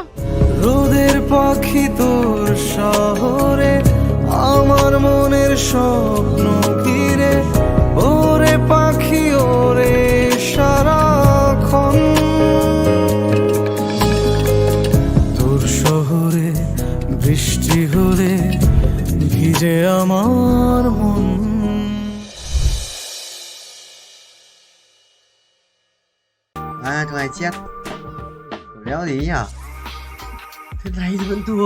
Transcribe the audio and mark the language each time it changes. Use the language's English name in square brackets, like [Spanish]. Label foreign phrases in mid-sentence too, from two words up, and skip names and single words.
[Bangla] রোদের পাখি তোর শহরে আমার মনের স্বপ্ন ঘিরে, ওরে পাখি ওরে সারাক্ষণ তোর শহরে বৃষ্টি হলে ভিজে আমার মন। [Vietnamese] Thằng này chết. Đéo gì nhỉ? Thế này thì vẫn thua.